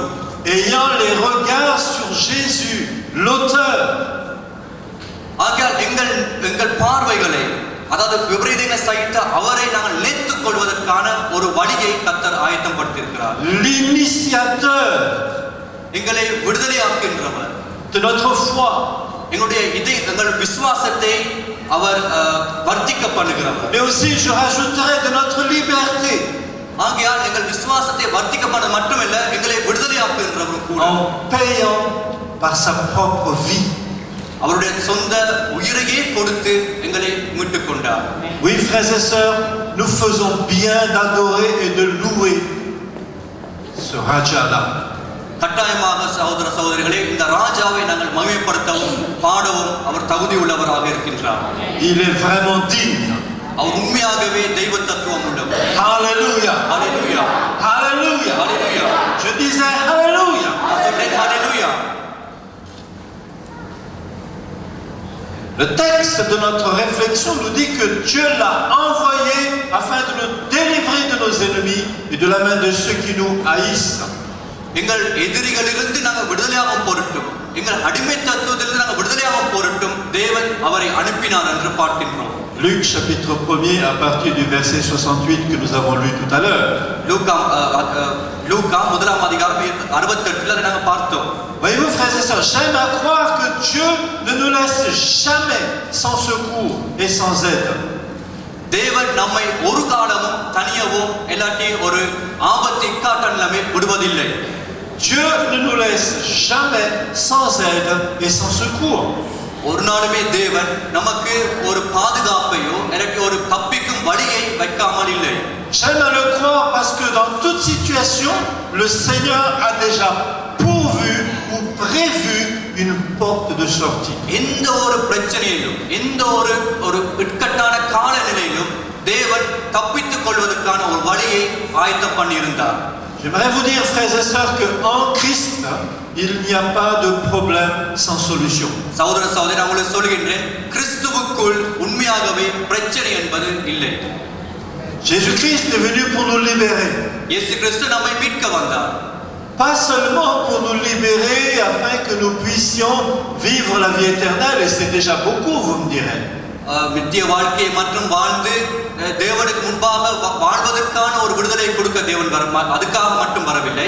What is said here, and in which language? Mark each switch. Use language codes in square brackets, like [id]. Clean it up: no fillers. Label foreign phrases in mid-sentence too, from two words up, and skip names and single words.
[fr] Ayant les regards sur Jésus, l'auteur. [ta] ஆகையால் எங்கள் பார்வைகளை, அதாவது விபரீதங்களை சகித்த அவரை நாங்கள் நினைத்துக் கொள்வதற்கான ஒரு வழியை கர்த்தர் ஆயத்தப்படுத்தியிருக்கிறார். [fr] L'initiateur, [ta] எங்களை விடுதலையாக்குகின்றவர், [fr] de notre foi, [ta] எங்கள் விசுவாசத்தை அவர் வர்த்திக்க பண்ணுகிறவர். [fr] Mais aussi je rajouterai de notre liberté. [ta] ஆகையால் எங்கள் விசுவாசத்தை வர்த்திக்க பண்ண மட்டுமல்ல, எங்களை விடுதலையாக்குகின்றவர் கூட. [fr] En payant par sa propre vie. [ta] அவருடைய சொந்த உயிரையே கொடுத்து எங்களை மீட்டுக் கொண்டார். [fr] Oui, frères et sœurs, nous faisons bien d'adorer et de louer ce Raja-là. [ta] கட்டாயமாக சகோதர சகோதரிகளே, இந்த ராஜாவை நாங்கள் மகிமைப்படுத்தவும் பாடவும் அவர் தகுதி உள்ளவராக இருக்கின்றார். [fr] Il est vraiment digne. [ta] அவர் உண்மையாகவே தெய்வ தத்துவம் உள்ளவர். [fr] Alléluia. Alléluia. Alléluia. Alléluia. Je disais Alléluia. Alléluia. Le texte de notre réflexion nous dit que Dieu l'a envoyé afin de nous délivrer de nos ennemis et de la main de ceux qui nous haïssent. [ta] எங்கள் எதிரிகளிலிருந்து நாங்கள் விடுதலையாகும் பொருட்டும் எங்கள் அடிமைத்தனத்திலிருந்து நாங்கள் விடுதலையாகும் பொருட்டும் தேவன் அவரை அனுப்பினார் என்று பார்க்கின்றோம். [fr] Luc chapitre 1er à partir du verset 68 que nous avons lu tout à l'heure. [ta] லூக்கா முதலாம் அதிகாரம் 68 அதை நாங்கள் பார்த்தோம். [fr] Voyez-vous, frères et sœurs, j'aime à croire que Dieu ne nous laisse jamais sans secours et sans aide. [ta] தேவன் நம்மை ஒரு காலமும் தனியவும் இல்லாட்டி ஒரு ஆபத்து இக்காட்ட நிலைமை விடுவதில்லை. [fr] Dieu ne nous laisse jamais sans aide et sans secours. [ta] ஒரு நாளுமே தேவன் நமக்கு ஒரு பாதுகாப்பையோ இல்லாட்டி ஒரு தப்பிக்கும் வழியை வைக்காமல் இல்லை. [fr] J'aime à le croire parce que dans toute situation, le Seigneur a déjà pourvu ou prévu une porte de sortie. [ta] எந்த ஒரு பிரச்சனையிலும் எந்த ஒரு இக்கட்டான காலநிலையிலும் தேவன் தப்பித்துக் கொள்வதற்கான ஒரு வழியை ஆயத்தம் பண்ணியிருந்தார். [fr] J'aimerais vous dire, frères et sœurs, qu'en Christ, il n'y a pas de problème sans solution. [ta] சகோதர சகோதரி, நான் உங்களுக்கு சொல்கின்றேன், கிறிஸ்துவுக்குள் உண்மையாகவே பிரச்சனை என்பது இல்லை. [fr] Jésus-Christ est venu pour nous libérer. [ta] இயேசு கிறிஸ்து நம்மை மீட்க வந்தார். [fr] Pas seulement pour nous libérer afin que nous puissions vivre la vie éternelle, et c'est déjà beaucoup, vous me direz. [ta] நித்திய வாழ்க்கையை மற்றும் வாழ்ந்து தேவனுக்கு முன்பாக வாழ்வதற்கான ஒரு விடுதலை கொடுக்க தேவன் அதுக்காக மட்டும் வரவில்லை.